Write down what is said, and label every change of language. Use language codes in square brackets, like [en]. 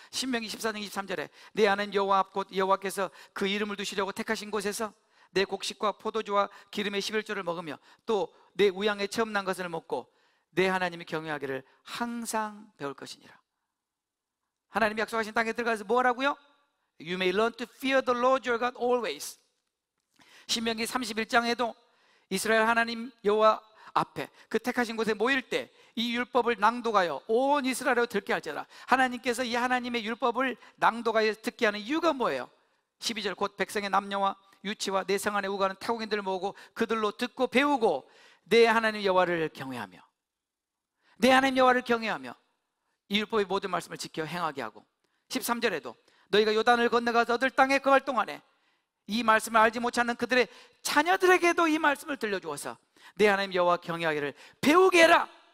[ko] 신명기 14장 23절에 내 하나님 여호와 곧 여호와께서 그 이름을 두시려고 택하신 곳에서 내 곡식과 포도주와 기름의 11조를 먹으며 또 내 우양에 처음 난 것을 먹고 내 하나님이 경외하기를 항상 배울 것이니라. 하나님이 약속하신 땅에 들어가서 뭐라고요? [en] You may learn to fear the Lord your God always. [ko] 신명기 31장에도 이스라엘 하나님 여호와 앞에 그 택하신 곳에 모일 때 이 율법을 낭독하여 온 이스라엘에 듣게 할지어다. 하나님께서 이 하나님의 율법을 낭독하여 듣게 하는 이유가 뭐예요? 12절 곧 백성의 남녀와 유치와 내 성 안에 우가는 타국인들을 모으고 그들로 듣고 배우고 내 하나님 여호와를 경외하며, 내 하나님 여호와를 경외하며 이 율법의 모든 말씀을 지켜 행하게 하고, 13절에도 너희가 요단을 건너가서 얻을 땅에 거할 동안에 이 말씀을 알지 못하는 그들의 자녀들에게도 이 말씀을 들려주어서 내 하나님 여호와 경외하기를 배우게 해라.